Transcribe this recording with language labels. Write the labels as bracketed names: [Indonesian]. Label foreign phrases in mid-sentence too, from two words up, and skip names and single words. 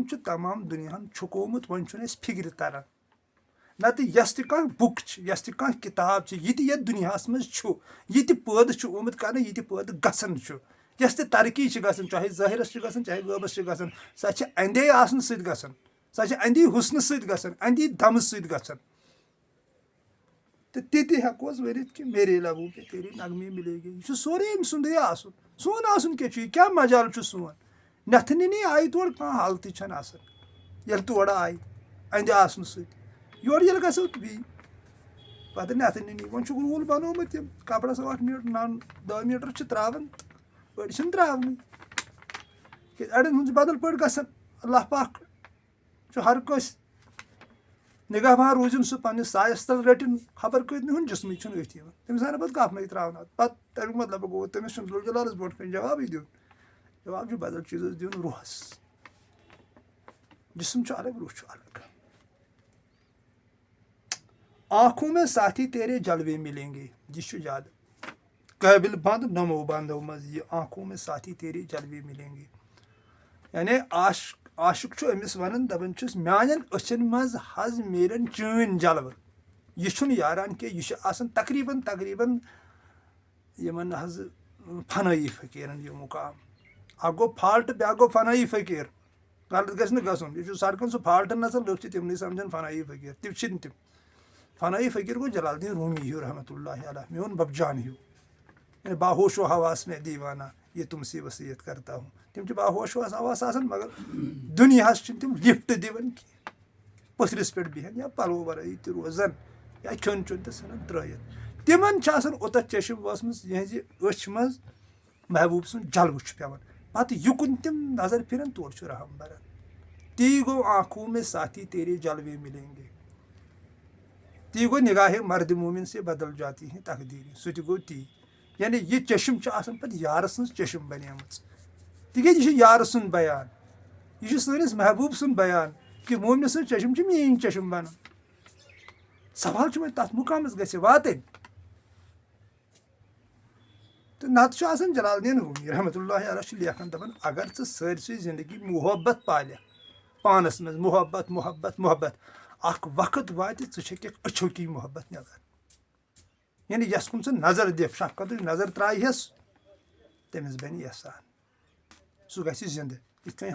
[Kashmiri] چھُ تمام دُنیاہَن چھُکومُت وۄنۍ چھُنہٕ اَسہِ فِکرِ تران نتہٕ یۄس تہِ کانٛہہ بُک چھِ یۄس تہِ کانٛہہ کِتاب چھِ یہِ تہِ یَتھ دُنیاہَس منٛز چھُ یہِ تہِ پٲدٕ چھُ آمُت کَرنہٕ یہِ تہِ پٲدٕ گژھان چھُ یۄس تہِ ترقی چھِ گژھان چاہے ظٲہِرَس چھِ گژھان چاہے غٲبَس چھِ گژھان سۄ چھِ اَندے آسنہٕ سۭتۍ گژھان سۄ چھِ اَندی حُسنہٕ سۭتۍ گژھان اَندی دمہٕ سۭتۍ گژھان تہٕ تہِ تہِ ہٮ۪کو أسۍ ؤنِتھ کہِ [Urdu] میرے لابو پے تیرے نغمے ملیں گے [Kashmiri] یہِ چھُ سورُے أمۍ سُنٛدُے آسُن سون آسُن کیٛاہ چھُ یہِ کیٛاہ مجال چھُ سون نٮ۪تھٕ نِنی آیہِ تورٕ کانٛہہ حالتٕے چھَنہٕ آسان ییٚلہِ تورٕ آیہِ اَندِ آسنہٕ سۭتۍ یورٕ ییٚلہِ گژھو بیٚیہِ پَتہٕ نٮ۪تھٕ نِنی وۄنۍ چھُکھ روٗل بَنومُت یِم کَپرَس 8 میٖٹر 10 میٖٹر چھِ ترٛاوان أڑۍ چھِنہٕ ترٛاونٕے کیٛازِ اَڑٮ۪ن ہُنٛد چھُ بدل پٲٹھۍ گژھان اللہ پاک چھُ ہر کٲنٛسہِ نِگاہبان روٗزِن سُہ پنٛنِس سایَس تل رٔٹِن خبر کۭتنہِ ہُنٛد جِسمٕے چھُنہٕ أتھۍ یِوان تٔمِس آے نہٕ پَتہٕ کَپنٕے ترٛاونہٕ پَتہٕ تَمیُک مطلب گوٚو تٔمِس چھُنہٕ ذُل جلالَس برونٛٹھ کَنۍ جوابٕے دیُن جواب چھُ بدل چیٖزَس دیُن روحَس جسم چھُ الگ روح چھُ الگ [Urdu] آنکھوں میں ساتھی تیرے جلوے ملیں گے [Kashmiri] یہِ چھُ زیادٕ قٲبِل بنٛد نَمو بنٛدو منٛز یہِ [Urdu] آنکھوں میں ساتھی تیرے جلوے ملیں گے [Kashmiri] یعنی عاشق چھُ أمِس وَنان دَپان چھُس میانٮ۪ن أچھَن منٛز حظ میرن چٲنۍ جلوٕ یہِ چھُنہٕ یاران کینٛہہ یہِ چھُ آسان تقریٖباً یِمن حظ فنٲیی فقیٖرن یہِ مُقام اکھ گوٚو فالٹ بیٛاکھ گوٚو فنٲیی فقیٖر غلط گژھِ نہٕ گژھُن یہِ چھُ سڑکن سُہ فالٹن نژان لُکھ چھِ تِمنٕے سمجھان فنٲیی فقیٖر تِم چھِنہٕ تِم فنٲیی فقیٖر گوٚو جلال الدین رومی ہیوٗ رحمتہ اللہ علیہ میون ببجان ہیوٗ یعنی [Urdu] باہوش و حواس میں دیوانہ یہ تم سے وصیت کرتا ہوں [Kashmiri] تِم چھِ باہوش حواس آسان مگر دُنیاہس چھِنہٕ تِم لِفٹ دِوان کینٛہہ پٔتھرِس پٮ۪ٹھ بِہن یا پَلو وَرٲیی تہِ روزان یا کھیوٚن چیوٚن تہِ ژھٕنان ترٛٲیِتھ تِمن چھِ آسان اوٚتَتھ چشم وٲژمٕژ یِہٕنٛزِ أچھ منٛز محبوٗب سُنٛد جلوٕ چھُ پیٚوان پَتہٕ یُکُن تِم نظر پھِران تورٕ چھُ رحم بَران تی گوٚو [Urdu] آنکھوں میں ساتھی تیرے جلوے ملیں گے [Kashmiri] تی گوٚو [Urdu] نِگاہے مرد مومِن سے بدل جاتی ہیں تقدیٖری [Kashmiri] سُہ تہِ گوٚو تی یعنی یہِ چشم چھِ آسان پَتہٕ یارٕ سٕنٛز چشم بَنیمٕژ تِکیٛازِ یہِ چھُ یارٕ سُنٛد بیان یہِ چھُ سٲنِس محبوٗب سُنٛد بیان کہِ مومنہِ سٕنٛز چشم چھِ میٲنۍ چشم بَنان سوال چھُ وۄنۍ تَتھ مُقامَس گژھِ واتٕنۍ تہٕ نَتہٕ چھُ آسان جلال الدین رومی رحمتہ اللہ علیہ چھُ لیکھان دَپان اگر ژٕ سٲرسٕے زندگی محبت پالکھ پانَس منٛز محبت محبت محبت اکھ وقت واتہِ ژٕ چھَکھ أچھو کی محبت نِبان یعنی یَس کُن ژٕ نظر دِکھ شفقتٕچ نظر ترٛایہَس تٔمِس بَنہِ احسان سُہ گژھِ زِندٕ یِتھ کٔنۍ